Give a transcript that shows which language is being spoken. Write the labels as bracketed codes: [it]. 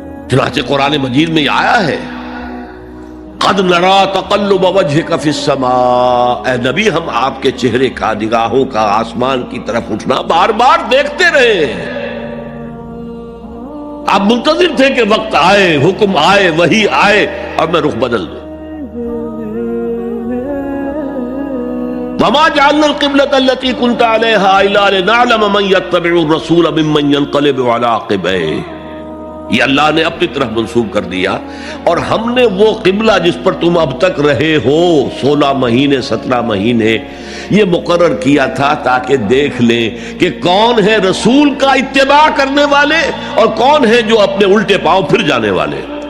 [ur] چنانچہ قرآن مجید میں یہ آیا ہے [ar] قد نرا تقلب وجهك في السماء. [ur] اے نبی ہم آپ کے چہرے کا، نگاہوں کا آسمان کی طرف اٹھنا بار بار دیکھتے رہے ہیں. آپ منتظر تھے کہ وقت آئے، حکم آئے، وحی آئے اور میں رخ بدل دوں. [ar] وما جعلنا القبلة التي كنت عليها الا لنعلم من يتبع الرسول ممن ينقلب على عقبيه. [ur] یہ اللہ نے اپنی طرف منسوب کر دیا، اور ہم نے وہ قبلہ جس پر تم اب تک رہے ہو 16 مہینے 17 مہینے یہ مقرر کیا تھا تاکہ دیکھ لیں کہ کون ہے رسول کا اتباع کرنے والے اور کون ہے جو اپنے الٹے پاؤں پھر جانے والے.